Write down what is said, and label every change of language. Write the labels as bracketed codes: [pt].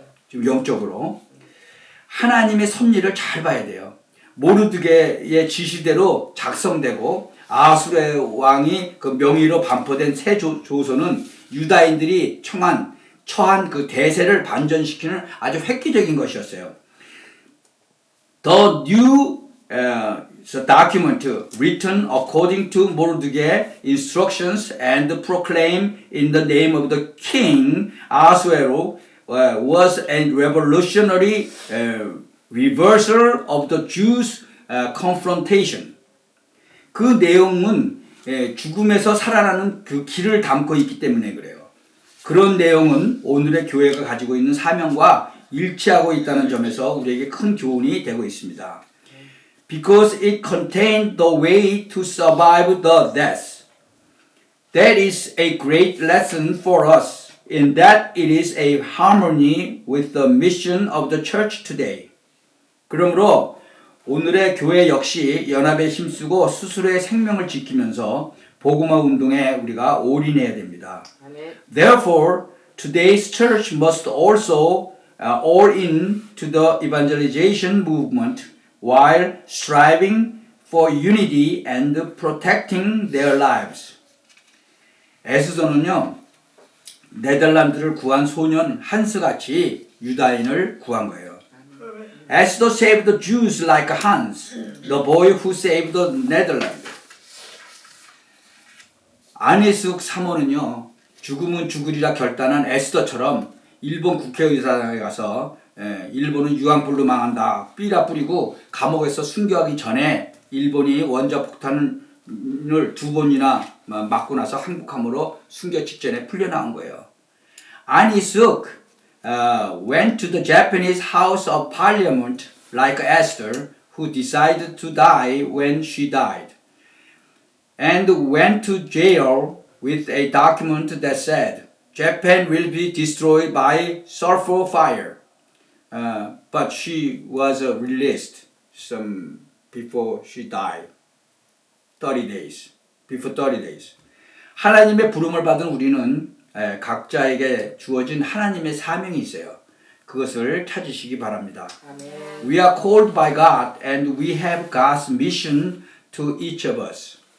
[ko] 지금 영적으로 하나님의 섭리를 잘 봐야 돼요. 모르드게의 지시대로 작성되고 아수르의 왕이 그 명의로 반포된 새 조서는 유다인들이 처한 그 대세를 반전시키는 아주 획기적인 것이었어요. [en] The new document written according to Mordecai's instructions and proclaimed in the name of the king Ahasuerus was a revolutionary reversal of the Jews' confrontation. [ko] 그 내용은 죽음에서 살아나는 그 길을 담고 있기 때문에 그래요. 그런 내용은 오늘의 교회가 가지고 있는 사명과 일치하고 있다는 점에서 우리에게 큰 교훈이 되고 있습니다. [en] Because it contained the way to survive the death. That is a great lesson for us in that it is a harmony with the mission of the church today. [ko] 그러므로 오늘의 교회 역시 연합에 힘쓰고 스스로의 생명을 지키면서 복음화 운동에 우리가 올인해야 됩니다. [en] Therefore, today's church must also all in to the evangelization movement while striving for unity and protecting their lives. [ko] 에스더는요, 네덜란드를 구한 소년 한스같이 유다인을 구한 거예요. [en] Esther saved the Jews like Hans, the boy who saved the Netherlands. [ko] 안희숙 사모는요, 죽으면 죽으리라 결단한 에스더처럼 일본 국회의사당에 가서 일본은 유황불로 망한다 삐라 뿌리고 감옥에서 순교하기 전에 일본이 원자폭탄을 2번이나 맞고 나서 항복함으로 순교 직전에 풀려나온 거예요. [en] 안희숙 went to the Japanese House of Parliament like Esther, who decided to die when she died, and went to jail with a document that said, Japan will be destroyed by sulfur fire. But she was released some before she died. 30 days. Before 30 days. [ko] 하나님의 부름을 받은 우리는 각자에게 주어진 하나님의 사명이 있어요. 그것을 찾으시기 바랍니다. 아멘. [en] We are called by God and we have God's mission to each of us.